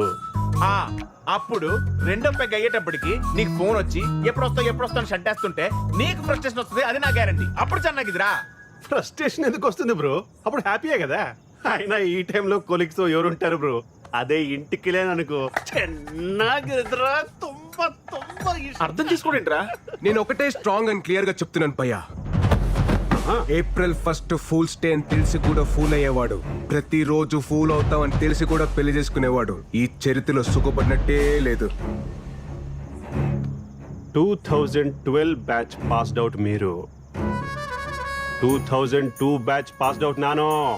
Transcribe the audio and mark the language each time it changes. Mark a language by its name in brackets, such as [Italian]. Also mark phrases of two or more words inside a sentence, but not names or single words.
[Telugu] ఆ అప్పుడు రెండో పెగ్ అయ్యేటప్పటికి నీకు ఫోన్ వచ్చి ఎప్పుడు వస్తావు అని షంటేస్తుంటే నీకు ఫ్రస్ట్రేషన్ వస్తుంది, అది నా గ్యారంటీ. అప్పుడు చెన్నాగిదిరా. ఫ్రస్ట్రేషన్ ఎందుకు వస్తుంది బ్రో? అప్పుడు హ్యాపీయే కదా. అయినా ఈ టైంలో కొలీగ్స్ ఎవరుంటారు బ్రో? అదే ఇంటికి లేననుకో [Kannada] ಚೆನ್ನಾಗಿದ್ರಾ ತುಂಬಾ ತುಂಬಾ ಇಷ್ಟ. [Telugu] అర్థం చేసుకోండిరా. నేను ఒకటే [English] strong and clear [Telugu] గా చెప్తున్నాను పయ్యా. ఏప్రిల్ 1 ఫూల్స్ డే అని తెలిసి కూడా ఫూల్ అయ్యేవాడు, ప్రతిరోజు ఫూల్ అవుతాం అని తెలిసి కూడా పెళ్లి చేసుకునేవాడు ఈ చరిత్రలో సుఖపడినట్టే లేదు. [English] 2012 batch passed out మీరు, 2002 batch passed out నాను.